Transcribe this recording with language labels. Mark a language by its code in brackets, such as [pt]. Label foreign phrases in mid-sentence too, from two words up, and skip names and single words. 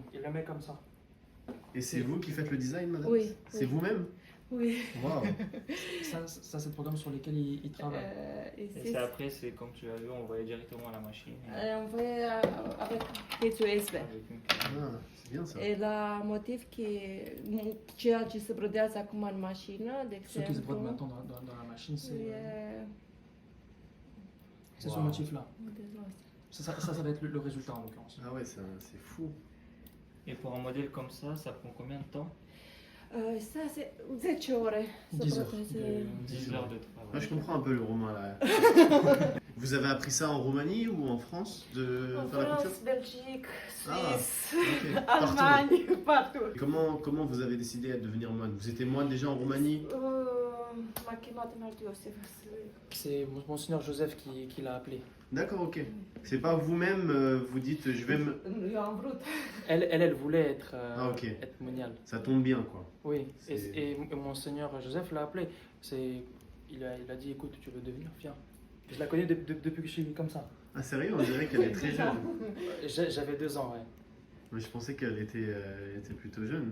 [fr] Il le met comme ça. Et c'est vous qui faites le design, madame? Oui, C'est oui. vous-même? Oui. Waouh! Ça, c'est le programme sur lequel il travaille. Et Ici, c'est après, c'est comme tu l'as vu, on voyait directement à la machine. on fait avec cățul USB. Avec une- Ah, c'est bien ça. [ro] E la motiv ceea ce se brodează acum în mașină, de [fr] Ce qui se brode [ro] exemplu, [fr] maintenant dans la machine, [ro] e [fr] c'est ce Wow. motif-là. [ro] modelul ăsta. [fr] Ça va être le résultat en l'occurrence. Ah ouais, c'est fou. Et pour un modèle comme ça prend combien de temps? Ça, c'est 10 [ro] ore să [fr] 10 heures. [ro] brodeze. [fr] 10 heures de travail. Ah, je comprends un peu le roumain là. Vous avez appris ça en Roumanie ou en France de [ro] În [fr] faire la couture? France, Belgique, Ah, Suisse, ok. Partout. Allemagne, partout. Comment vous avez décidé de devenir moine? Vous étiez moine déjà en Roumanie? [ro] M-a chemat în altul Iosif. [fr] C'est Monseigneur Joseph qui l'a appelé. D'accord, ok. C'est pas vous-même, vous dites je vais me. [ro] Eu am vrut. [fr] Elle voulait être, Ah, ok. être moniale. Ça tombe bien quoi. Oui, C'est- et Monseigneur Joseph l'a appelé. Il a dit, écoute, tu veux devenir, viens. Je la connais depuis que je suis comme ça. Ah sérieux, on dirait qu'elle est très jeune. J'avais 2 ans, ouais. Mais je pensais qu'elle était plutôt jeune.